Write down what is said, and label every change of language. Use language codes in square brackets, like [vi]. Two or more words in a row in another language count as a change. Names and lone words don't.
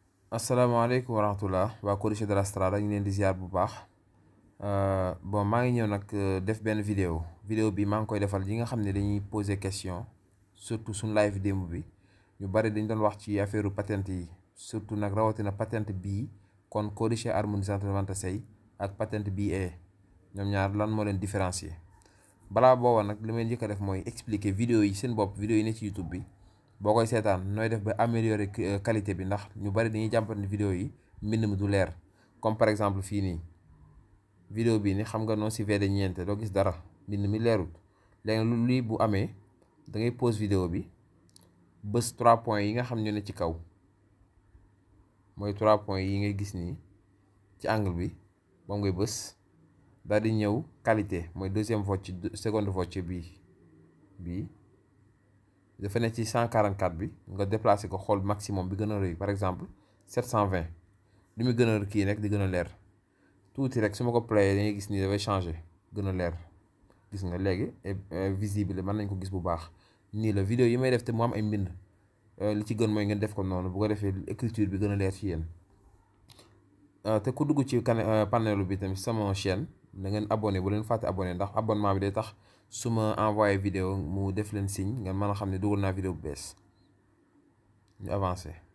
[ar] السلام عليكم ورحمة الله [wo] waa Codice de la Strada ñu leen di ziar bu baax bon maa ngi ñëw nag def benn vidéo bi maa ngi koy defal yi nga xam ne dañuy [fr] poser question [wo] surtout suñ live démb bi ñu bari dañ doon wax ci affaire patente yi surtout nag rawatina patente bii kon [it] codice armonizato [wo] 96 ak patente BE ñoom ñaar lan moo leen différencier balaa booba nag li may njëkk a def mooy expliquer vidéo yi seen bopp vidéo yi ne ci YouTube bi boo koy seetaan nooy def ba améliorer qualité bi ndax ñu bari dañuy jàmpat ne vidéo yi mbind mi du leer [fr] comme par exemple [wo] fii nii vidéo bii ni xam nga [it] non si vede [wo] ñeente doo gis dara mbind mi leerul léegi lu lii bu amee da ngay pause vidéo bi bës 3 points yi nga xam ñu ne ci kaw mooy 3 points yi ngay gis nii ci angle bi moom ngay bës daal di ñëw qualité mooy deuxième [it] voce seconde [wo] voce bii dafa ne ci 144 bi nga déplacé ko xool maximum bi gën a rëy [fr] par exemple [wo] 720 li muy gën a kii rek di gën a leer tuuti rek su ma ko playé da ngay gis ni dafay changé gën a leer gis nga léegi visible mën nañ ko gis bu baax nii la vidéo yi may def te mu am ay mbind li ci gën mooy ngeen def ko noonu bu ko defee écriture bi gën a leer ci yéen te ku dugg ci panelu bi tamit sama chaîne da ngeen abonné bu leen fàtte abonné ndax abonnement bi day tax su ma envoyé vidéo mu def leen signe ngeen mën a xam ne dugal naa vidéo bu bees ñu avancé